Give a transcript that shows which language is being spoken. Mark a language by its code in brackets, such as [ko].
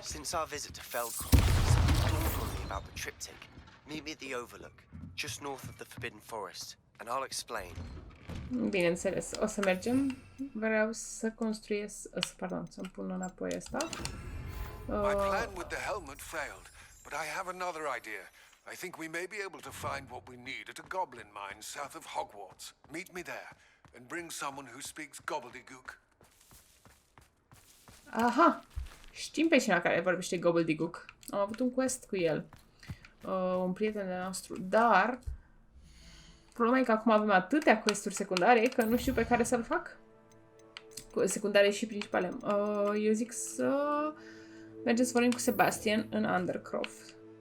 [en] Since our visit to Feldcroft, someone told me about the triptych. Meet me at the Overlook, just north of the Forbidden Forest, and I'll explain. [ro] Bineînțeles, o să mergem. Vreau să construiesc, pardon, să-mi pun înapoi asta. [en] My plan with the helmet failed, but I have another idea. I think we may be able to find what we need at a goblin mine south of Hogwarts. Meet me there, and bring someone who speaks gobbledygook. Aha! [ro] Știm pe cineva care vorbește gobbledygook. Am avut un quest cu el. Un prieten de nostru, dar problema e că acum avem atâtea questuri secundare că nu știu pe care să-l fac. Secundare și principale. Eu zic să mergem să vorbim cu Sebastian în Undercroft.